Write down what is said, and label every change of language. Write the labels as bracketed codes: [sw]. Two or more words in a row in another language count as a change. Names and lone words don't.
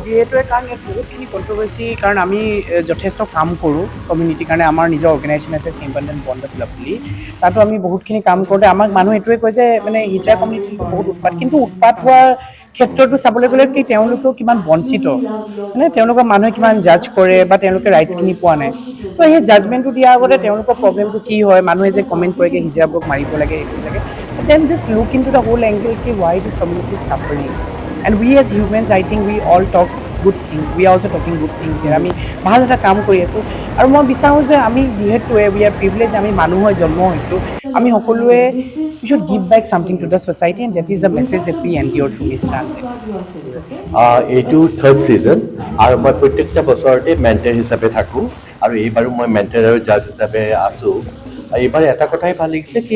[as] যিহেতুৱে কাৰণ ইয়াত বহুতখিনি কণ্ট্ৰভাৰ্চি কাৰণ আমি যথেষ্ট কাম কৰোঁ কমিউনিটিৰ কাৰণে আমাৰ নিজৰ অৰ্গেনাইজেশ্যন আছে চিম্পল বন্ধ ক্লাব বুলি তাতো আমি বহুতখিনি কাম কৰোঁতে আমাক মানুহে এইটোৱে কয় যে মানে হিজৰা কমিউনিটিটো বহুত উৎপাত কিন্তু উৎপাত হোৱাৰ ক্ষেত্ৰতো চাবলৈ গ'লে কি তেওঁলোকেও কিমান বঞ্চিত মানে তেওঁলোকৰ মানুহে কিমান জাজ কৰে বা তেওঁলোকে ৰাইটছখিনি পোৱা নাই চ' সেই জাজমেণ্টটো দিয়াৰ আগতে তেওঁলোকৰ প্ৰব্লেমটো কি হয় মানুহে যে কমেণ্ট কৰেগৈ হিজৰাবোৰক মাৰিব লাগে সেইটো লাগে [en] then just look into the whole angle কি why this community is suffering and we as humans I think we all talk good things we are also talking good things here [as] আমি ভাল এটা কাম কৰি আছোঁ আৰু মই বিচাৰোঁ যে আমি যিহেতুৱে [en] we are privilege [as] আমি মানুহ হৈ জন্ম হৈছোঁ আমি সকলোৱে [en] we should give back something to the society and that is the message that we endeavour through this transit [as] এইটো থাৰ্ড ছিজন আৰু মই প্ৰত্যেকটা বছৰতে মেণ্টৰ হিচাপে থাকোঁ আৰু এইবাৰো মই মেণ্টৰ আৰু জাজ হিচাপে আছোঁ এইবাৰ এটা কথাই ভাল লাগিছে কি